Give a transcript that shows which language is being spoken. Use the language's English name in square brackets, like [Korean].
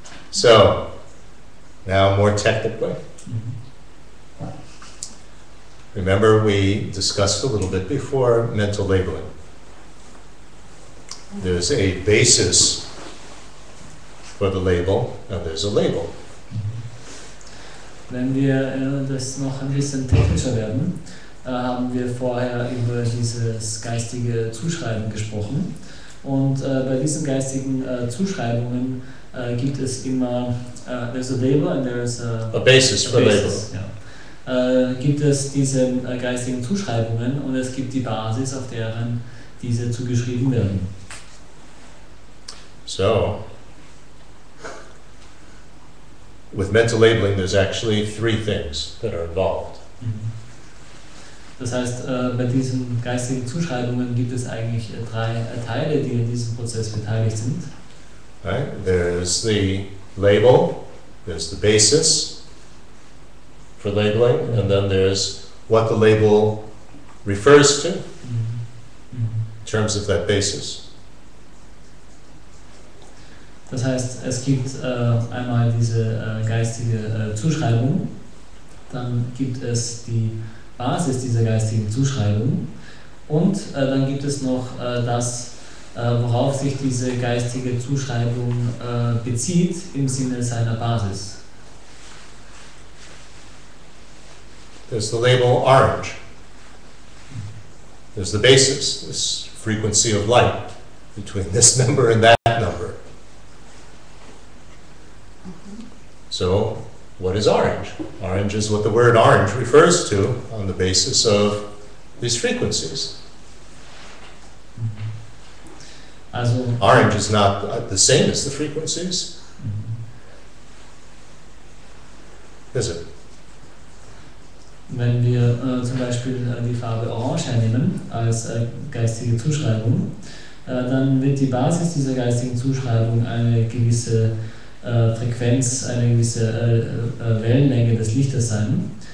[English] So, now more technically. Remember, we discussed a little bit before mental labeling. There's a basis for the label, and there's a label. [German] Wenn wir das noch ein bisschen technischer werden, haben wir vorher über dieses geistige Zuschreiben gesprochen. Und bei diesen geistigen Zuschreibungen gibt es immer [English] there's a label and there's a basis for label. [German] Ja. gibt es diese geistigen Zuschreibungen und es gibt die Basis, auf deren diese zugeschrieben werden. [English] So, with mental labeling, there's actually three things that are involved. [German] Das heißt, bei diesen geistigen Zuschreibungen gibt es eigentlich drei Teile, die in diesem Prozess beteiligt sind. Right? [English] There's the label, there's the basis for labeling, and then there's what the label refers to in terms of that basis. [German] Das heißt, es gibt einmal diese geistige Zuschreibung, dann gibt es die Basis dieser geistigen Zuschreibung und dann gibt es noch das, worauf sich diese geistige Zuschreibung bezieht im Sinne seiner Basis. [English] There's the label orange. There's the basis, this frequency of light between this number and that number. So, what is orange? Orange is what the word orange refers to on the basis of these frequencies. [German] Also, [English] orange is not the same as the frequencies, is it? [German] wenn wir zum Beispiel die Farbe Orange hernehmen als geistige Zuschreibung, dann wird die Basis dieser geistigen Zuschreibung eine gewisse Frequenz, eine gewisse Wellenlänge des Lichtes sein.